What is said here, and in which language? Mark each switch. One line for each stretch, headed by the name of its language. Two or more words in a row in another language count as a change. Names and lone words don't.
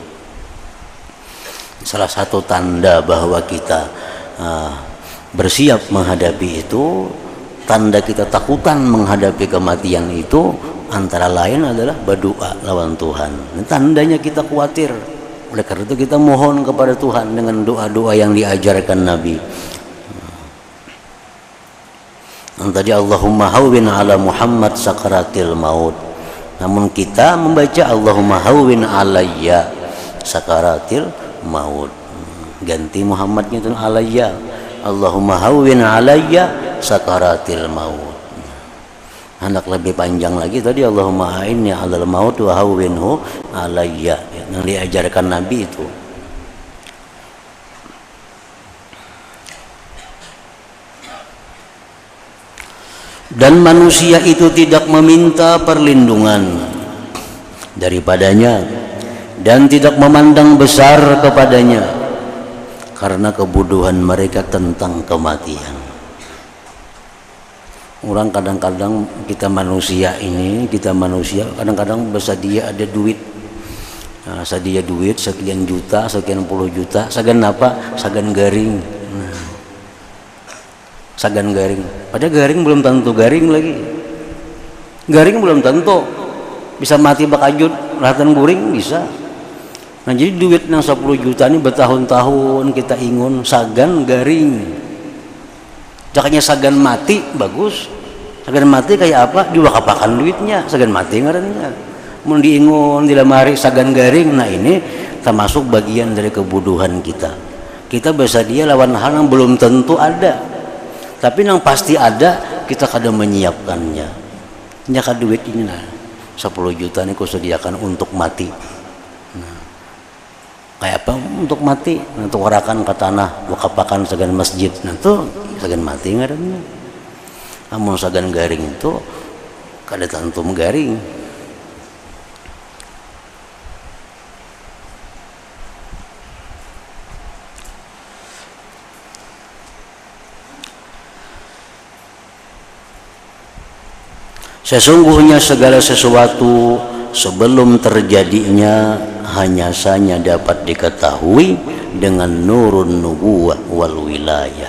Indonesian: Salah satu tanda bahwa kita bersiap menghadapi itu, tanda kita takutan menghadapi kematian itu, antara lain adalah berdoa lawan Tuhan. Dan tandanya kita khawatir. Oleh karena itu kita mohon kepada Tuhan dengan doa-doa yang diajarkan Nabi. Yang tadi
Arabic: اللهم هون على محمد سكرات الموت.
Indonesian: Namun kita membaca
Arabic: اللهم هون علي سكرات الموت.
Indonesian: Ganti Muhammadnya itu
Arabic: علي. اللهم هون علي سكرات الموت.
Indonesian: Hendak lebih panjang lagi tadi
Arabic: اللهم أعني على الموت وهونه علي,
Indonesian: yang diajarkan Nabi itu. Dan manusia itu tidak meminta perlindungan daripadanya dan tidak memandang besar kepadanya karena kebodohan mereka tentang kematian. Orang kadang-kadang kita manusia kadang-kadang bersedia ada duit, nah,
Banjar: sedia duit sekian juta, sekian puluh juta, sagan apa? Sagan garing. Nah, sagan garing. Padahal garing belum tentu garing lagi. Garing belum tentu bisa mati bakajut, rahatan guring bisa. Nah, jadi duit yang 10 juta ini bertahun-tahun kita ingun sagan garing. Jakanya sagan mati bagus. Sagan mati kayak apa? Diwakapakan duitnya. Sagan mati ngarannya. Mun diingun di lemari sagan garing. Nah,
Indonesian: ini termasuk bagian dari kebodohan kita. Kita bersedia lawan hal yang belum tentu ada. Tapi yang pasti ada, kita kadang menyiapkannya.
Banjar: Nyaka duit ini nah 10 juta ini ku sediakan untuk mati. Nah, kayak apa untuk mati? Untuk warakan ke tanah, wakapakan sagan masjid. Nah, itu sagan mati ngarannya. Namun sagan garing itu kada tentu garing.
Indonesian: Sesungguhnya segala sesuatu sebelum terjadinya hanya saja dapat diketahui dengan
Arabic: نور النبوة والولاية.